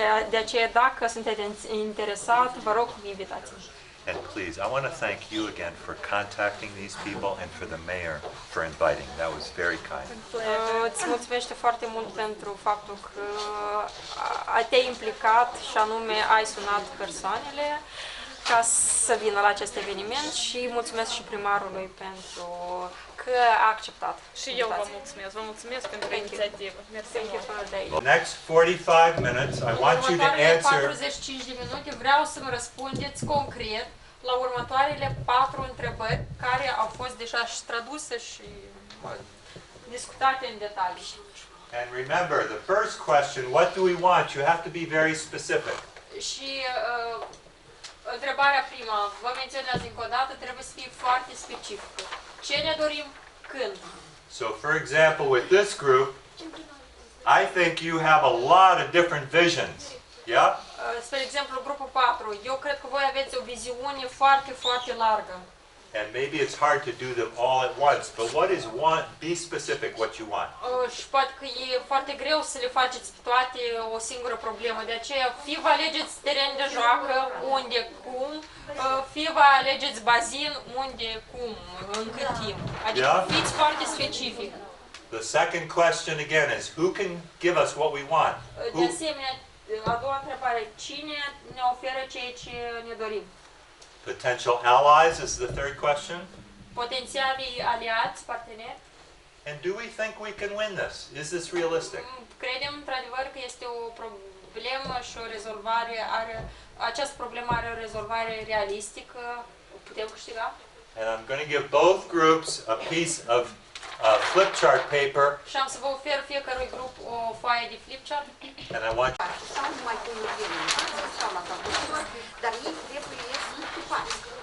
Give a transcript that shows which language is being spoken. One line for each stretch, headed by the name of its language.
Romanian: De aceea, dacă sunteți interesat, vă rog, invitați-mă.
English: And please, I want to thank you again for contacting these people and for the mayor for inviting. That was very kind.
Romanian: Îți mulțumește foarte mult pentru faptul că te-ai implicat și anume ai sunat persoanele ca să vină la acest eveniment și mulțumesc și primarului pentru că a acceptat. Și eu vă mulțumesc. Vă mulțumesc pentru inițiativă.
English: Thank you for the day. Next 45 minutes, I want you to answer
Romanian: 45 de minute vreau să-mi răspundeți concret la următoarele 4 întrebări care au fost deja și traduse și discutate în detalii.
English: And remember, the first question, what do we want? You have to be very specific.
Romanian: Și întrebarea prima, vă menționează încă o dată, trebuie să fie foarte specifică. Ce ne dorim, când?
English: So, for example, with this group, I think you have a lot of different visions. Yeah?
Romanian: Spre exemplu, grupul 4, eu cred că voi aveți o viziune foarte, foarte largă.
English: And maybe it's hard to do them all at once, but what is one? Be specific what you want.
Romanian: Și poate că e foarte greu să le faceți toate o singură problemă, de aceea fie vă alegeți teren de joacă, unde, cum, fie vă alegeți bazin, unde, cum, în cât timp. Adică fiți foarte specific.
English: The second question again is, who can give us what we want?
Romanian: De asemenea, a doua întrebare, cine ne oferă ceea ce ne dorim?
English: Potential allies is the third question.
Romanian: Potențialii aliați, parteneri.
English: And do we think we can win this? Is this realistic?
Romanian: Credem într-adevăr că este o problemă și o rezolvare această problemă are o rezolvare realistică. Putem câștiga?
English: And I'm going to give both groups a piece of flip chart paper.
Romanian: Și am să vă ofer fiecărui grup o foaie de flip chart.
English: And I want
Romanian: sau numai cu sau la calculator, dar ei trebuie să ocupați.